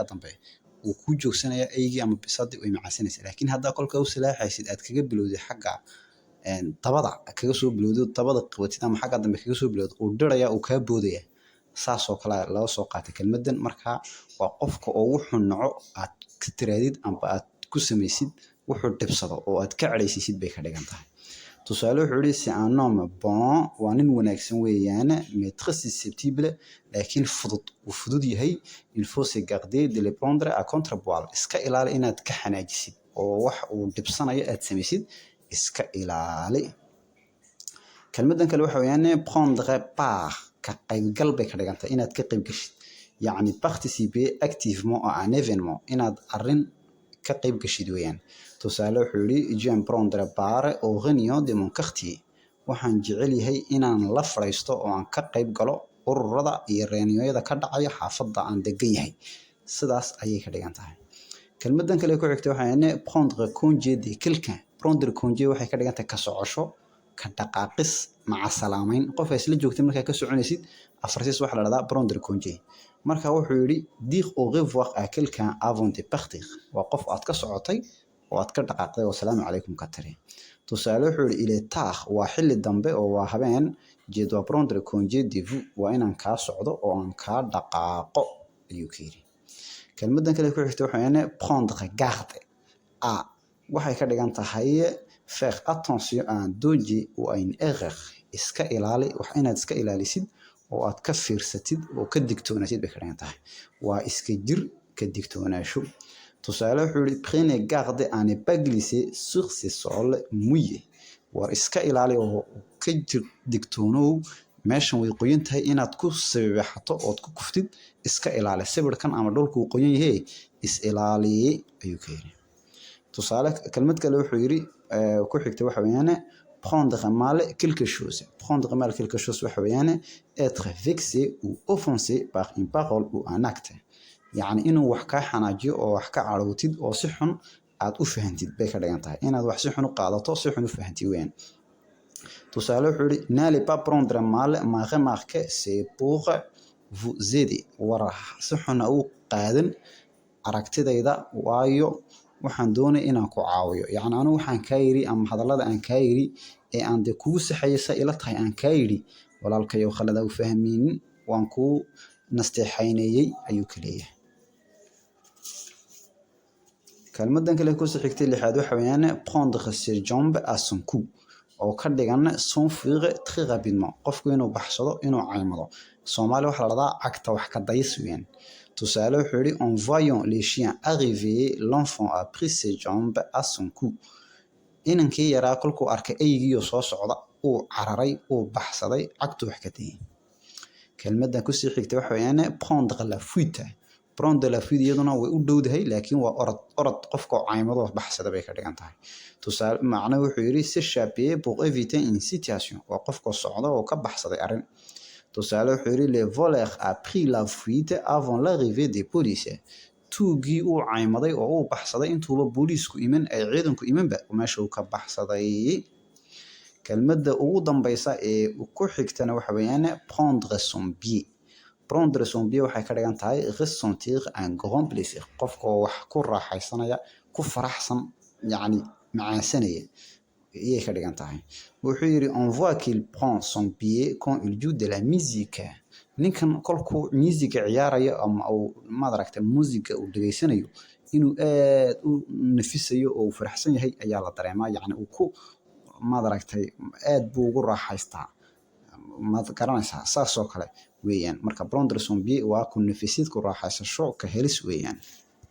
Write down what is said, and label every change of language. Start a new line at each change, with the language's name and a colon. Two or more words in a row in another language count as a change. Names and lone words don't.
Somali: dambe uu ku joogsanaya eygii ama bisadii way macaansanaysaa laakiin hadaa kolka u salaaxaysid aad kaga bilowday xagga dabada kaga soo bilowday dabada qabatid ama xagga dambe kaga soo bilowday uu diraya uu ka boodaya saas oo kale laga soo qaatay kelmadan marka waa qofka oo wuxuu naco aad ka tiraadid amba aad ku samaysid wuxuu dibsado oo aad ka careysiisid bay ka dhigan tahay tusaale wuxuu yiri
French: c'est un homme bon
Somali: waa nin wanaagsan weeyaan
French: mais très susceptible
Somali: laakiin fudud yahay
French: il faut se garder de le prendre à contre-poil
Somali: iska ilaali inaad ka xanaajisid oo wax uu dibsanayo aad samaysid iska ilaali kelmadan kale waxa weeyaan
French: prendre part
Somali: ka qaybgal bay ka dhigan tahay inaad ka qayb gashid يعني
French: participer activement à un événement
Somali: inaad arin ka qayb gashid weeyaan tusaale wuxuu yiri
French: j'aime prendre part aux réunions de mon quartier
Somali: waxaan jecel yahay inaan la fariisto oo aan ka qayb galo ururada iyo reunionyada ka dhacaya xaafadda aan degan yahay sidaas ayay ka dhigan tahay kelmadan kale ku xigtay waxaan
French: prendre congé de quelqu'un prendre congé
Somali: waxay ka dhigan tahay ka socosho ka dhaqaaqis maca salaameyn qof ay isla joogtay markaa ka soconaysid afartiis waxa la dhahdaa
French: prendre congé
Somali: marka wuxuu yiri
French: dire au revoir à quelqu'un avant de partir
Somali: waa qof aad ka socotay oo aad ka dhaqaaqday oo salaamu calaykum ka tiri tusaale wuxuu yiri
French: il est tard
Somali: waa xilli dambe oo waa habeen
French: je dois prendre congé de vous
Somali: waa inaan ka socdo oo aan ka dhaqaaqo ayuu yiri kelmadan kale ku xigtay waxaan
French: prendre garde
Somali: waxay ka dhigan tahay
French: faire attention à un danger ou à une erreur
Somali: iska ilaali wax inaad iska ilaalisid oo aad ka fiirsatid oo ka digtoonaatid bay ka dhigan tahay waa iska jir ka digtoonaasho tusaale wuxuu yiri
French: prenez garde à ne pas glisser sur ces sols mouillés
Somali: war iska ilaali oo ka jir digtoonow meeshan way qoyan tahay inaad ku sabaxato oo ku kuftid iska ilaali sawirkan ama dhulku qoyan yahay is ilaali ayuu ka yiri tusaale kelmad kale wuxuu yiri ku xigtay waxa weeyaan
French: prendre mal quelque chose
Somali: waxa weeyaan
French: être vexé ou offensé par une parole ou un acte
Somali: يعني inuu wax ka xanaajiyo oo wax ka carootid oo si xun aad u fahantid bay ka dhigan tahay inaad wax si xun u qaadato si xun u fahantid weeyaan tusaale wuxuu yiri
French: n'allez pas prendre mal ma remarque c'est pour vous aider
Somali: war si xun u qaadan aragtidayda waayo waxaan doonay inaan ku caawiyo yani anigu waxaan ka yiri ama hadalada aan ka yiri ee aan de kugu saxaysa ila tahay aan ka yiri walaalkayo khalada u fahmin waan ku nasteexaynayay ayuu kaleeyahay kelmadan kale ku soo xigtay lixaad waxa weeyaan
French: prendre ses jambes à son cou
Somali: oo ka dhigan
French: s'enfuir très rapidement
Somali: qofku inuu baxsado inuu caymado Soomaali waxa la dhahdaa cagta wax ka days weeyaan tusaale wuxuu yiri
French: en voyant les chiens arriver l'enfant a pris ses jambes à son cou
Somali: inankii yaraa kolkuu arkay eygiyo soo socda uu cararay uu baxsaday cagtu wax ka dayay kelmadan ku sii xigtay waxa weeyaan
French: prendre la fuite
Somali: iyaduna way u dhowdahay laakiin waa orod qofka caymado baxsada bay ka dhigan tahay tusaale macnaheedu wuxuu yiri
French: s'échapper pour éviter une situation
Somali: waa qofka socda oo ka baxsaday arin tusaale wuxuu yiri
French: le voleur a pris la fuite avant l'arrivée des policiers
Somali: tuugii uu caymaday oo uu baxsaday intuuba booliisku iman ay ciidanku imanba meesha uu ka baxsaday kelmadda ugu dambaysa ee ku xigtana waxa weeyaan
French: prendre son pied
Somali: waxay ka dhigan tahay
French: ressentir un grand plaisir
Somali: qofka wax ku raaxaysanaya ku faraxsan yani macaansanaya ayay ka dhigan tahay wuxuu yiri
French: on voit qu'il prend son pied quand il joue de la musique
Somali: ninkan kolkuu musiga ciyaarayo ama uu madaragtay musiga uu dhageysanayo inuu aad u nafisayo oo faraxsan yahay ayaa la dareemaa yani uu ku madaragtay aad buu ugu raaxaystaa ma garanaysaa saas oo kale weeyaan marka
French: prendre son pied
Somali: waa ku nafisid ku raaxaysasho ka helis weeyaan